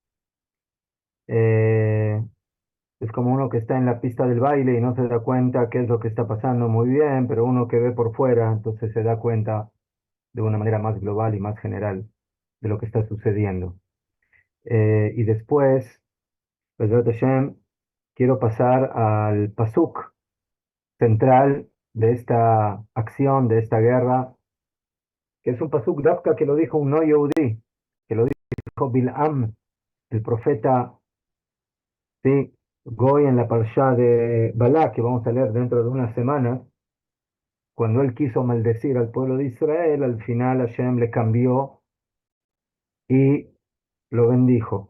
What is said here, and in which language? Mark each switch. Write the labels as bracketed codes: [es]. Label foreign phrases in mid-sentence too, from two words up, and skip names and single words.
[es] Eh, Es como uno que está en la pista del baile y no se da cuenta qué es lo que está pasando muy bien, pero uno que ve por fuera, entonces se da cuenta de una manera más global y más general de lo que está sucediendo. Y después, [he] בעזרת השם, [es] quiero pasar al pasuk central de esta acción, de esta guerra, que es un [he] פסוק דווקא [es] que lo dijo un no yehudí, que lo dijo Bil'am, el profeta, sí, Goy en la parsha de Balak, que vamos a leer dentro de unas semanas. Cuando él quiso maldecir al pueblo de Israel, al final Hashem le cambió y lo bendijo.